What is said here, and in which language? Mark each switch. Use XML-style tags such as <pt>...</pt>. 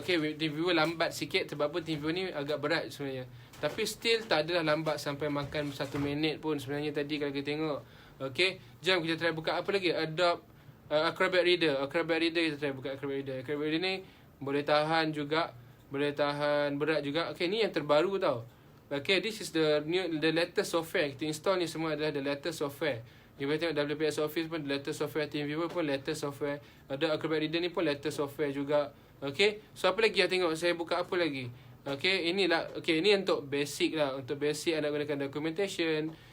<ms>Okey, TeamViewer lambat sikit sebab apa? TeamViewer ni agak berat sebenarnya. Tapi</ms> <en>still</en> <ms>tak adalah lambat sampai makan 1 minit pun sebenarnya tadi kalau kita tengok. Okey, jom kita try buka apa lagi? Adobe Acrobat Reader. Acrobat Reader kita try buka Acrobat Reader. Acrobat Reader ni boleh tahan juga, boleh tahan berat juga. Okey, ni yang terbaru tau.</ms> <en>Okey, this is the latest software.</en> <ms>Kita install ni semua adalah</ms> <en>the latest software.</en> <ms>Kita boleh tengok WPS Office pun</ms> <en>latest software,</en> <ms>TeamViewer pun latest software. Ada Acrobat Reader ni pun</ms> <en>latest software</en> <ms>juga. Okey, so apa lagi yang tengok? Saya buka apa lagi? Okey, inilah. Okey, ini untuk basic lah. Untuk basic anda gunakan documentation.</ms>